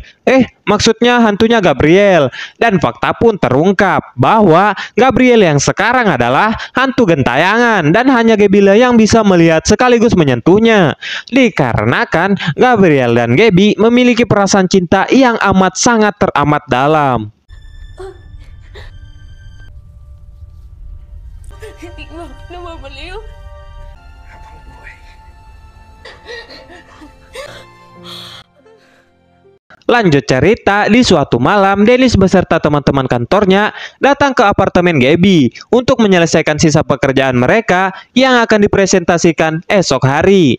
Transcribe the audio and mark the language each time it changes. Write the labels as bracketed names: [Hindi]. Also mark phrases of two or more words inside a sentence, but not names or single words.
[Indonesian] Maksudnya hantunya Gabriel. Dan fakta pun terungkap bahwa Gabriel yang sekarang adalah hantu gentayangan dan hanya Gaby yang bisa melihat sekaligus menyentuhnya. Dikarenakan Gabriel dan Gaby memiliki perasaan cinta yang amat sangat teramat dalam. [Filipino] Hindi ko namabaliw. [Indonesian] Lanjut cerita, di suatu malam Dennis beserta teman-teman kantornya datang ke apartemen Gaby untuk menyelesaikan sisa pekerjaan mereka yang akan dipresentasikan esok hari.